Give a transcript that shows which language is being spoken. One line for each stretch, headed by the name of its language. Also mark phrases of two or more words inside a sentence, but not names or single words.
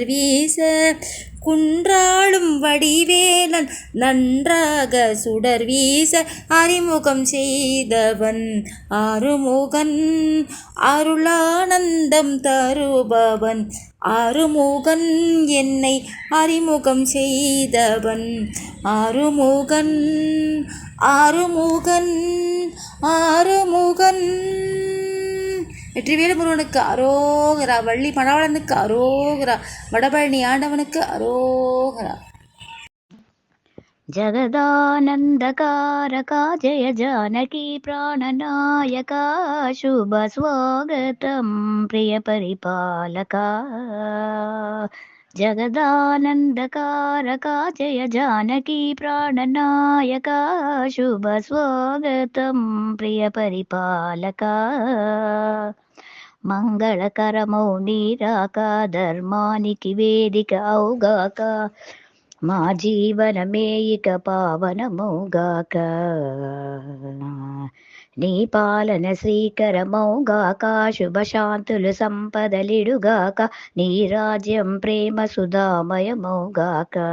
Tamil: வீச, குன்றாளும் வடிவேலன் நன்றாக சுடர் வீச, அறிமுகம் செய்தவன் ஆறுமுகன், அருளானந்தம் தருபவன் ஆறுமுகன், என்னை அறிமுகம் செய்தவன் ஆறுமுகன், ஆறுமுகன், ஆறுமுகன். வெற்றிவேல் முருகனுக்கு அரோகரா, வள்ளி மணவாளனுக்கு அரோகரா, வடபழனி ஆண்டவனுக்கு அரோகரா.
Sanskrit: जगदानन्दकारका जय जानकी प्राणनायका, शुभ स्वागतं प्रिय परिपालका, जगदानन्दकारका जय जानकी प्राणनायका, शुभ स्वागतं प्रिय परिपालका,
Telugu: మంగళకరమౌ నీరాక ధర్మానికి వేదిక అవుగాక, మా జీవనమే ఇక పావనమౌగాక, నీ పాలన శ్రీకరమౌగాక, శుభశాంతులు సంపదలిడుగాక, నీ రాజ్యం ప్రేమ సుధామయమౌగాక,